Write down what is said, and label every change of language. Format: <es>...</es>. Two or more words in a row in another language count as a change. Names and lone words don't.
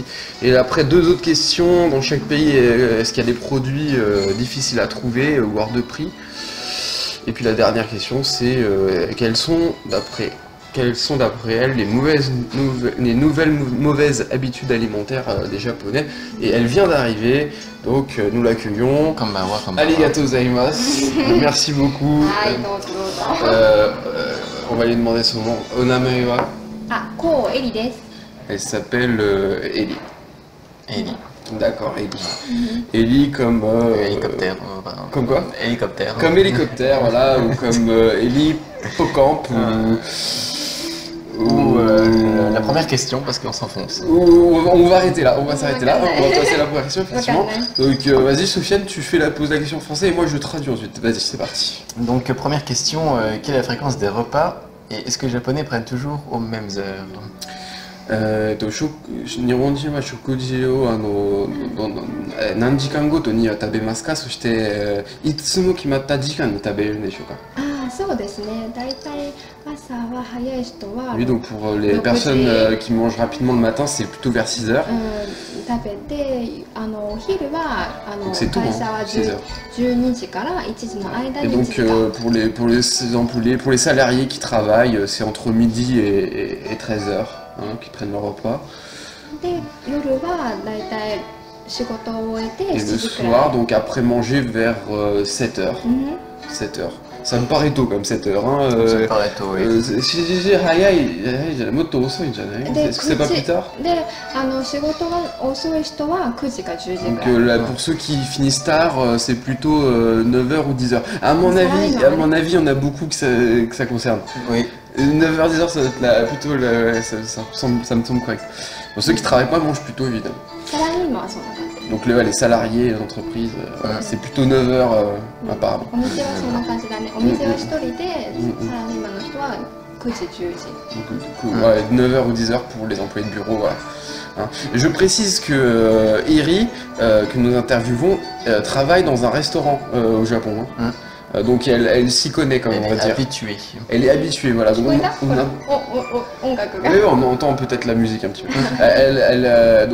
<fr>Et après, deux autres questions. Dans chaque pays, est-ce qu'il y a des produits difficiles à trouver ou hors de prix? Et puis la dernière question, c'est quelles sont d'après elle les nouvelles mauvaises habitudes alimentaires des Japonais? Et elle vient d'arriver, donc nous l'accueillons.</fr> <ja>Konbanwa. ありがとうございます.</ja> <fr>Merci beaucoup.</fr> <ja>はい、どうぞどうぞ。</ja> <fr>On va lui demander son nom.</fr> <ja>お名前は. あ、こうえりです。</ja> <fr>Elle s'appelle Ellie. Ellie. D'accord, Ellie. Ellie comme... Hélicoptère. Comme quoi? Hélicoptère. Comme hélicoptère, voilà, ou comme Ellie Hippocampe, Ou la première question, parce qu'on s'enfonce. On va arrêter là, on va s'arrêter là, on va passer à la première question, effectivement. Donc vas-y Sofiane, pose la question en français et moi je traduis ensuite. Vas-y, c'est parti. Donc première question, quelle est la fréquence des repas et est-ce que les Japonais prennent toujours aux mêmes heures?</fr> <ja>日本人は食事を何時間ごとには食べますか？そしていつも決まった時間に食べるんでしょうか？そうですね。だいたい朝は早い人は</ja> <fr>Oui, donc pour les personnes qui mangent rapidement le matin, c'est plutôt vers 6 heures.</fr> <ja>食べて、お昼は</ja> <fr>c'est tout,</fr> <ja>会社は</ja> <fr>6 heures.</fr> <ja>12時から1時の間</ja> <fr>Et</fr> <ja>に</ja> <fr>donc</fr> <ja>1時間。</ja> <fr>pour les salariés qui travaillent, c'est entre midi et 13 heures qui prennent leur repas.</fr> <ja>で、夜はだいたい仕事を終えて</ja> <fr>Et 7 le</fr> <ja>時くらい。</ja> <fr>soir, donc après manger vers 7 heures. 7 heures. Ça me paraît tôt comme 7 heures. Ça me paraît tôt, oui. Est-ce que c'est pas plus tard?</fr> <ja>で、仕事が遅い人は9時か10時</ja> <fr>Donc</fr> <ja>くらい。</ja> <fr>là, pour ceux qui finissent tard, c'est plutôt 9h ou 10h. À mon avis, on a beaucoup que ça concerne. Oui. 9h, 10h, ça doit être plutôt ça me semble correct. Pour ceux qui travaillent pas, mangent plutôt évidemment.</fr> <ja>サラリーマンはそんな感じ。</ja> <fr>Donc les salariés, les entreprises, voilà, c'est plutôt 9h apparemment.</fr> <ja>お店はそんな感じだね。お店は一人で、サラリーマンの人は9時、10時。</ja> <fr>Donc, du coup, ouais, 9h ou 10h pour les employés de bureau, voilà. Hein. Je précise que Eri, que nous interviewons, travaille dans un restaurant au Japon. Hein. Donc elle s'y connaît, comme on va dire. Habituée. Elle est habituée, voilà. Donc, oui, on entend peut-être la musique un petit peu.</fr>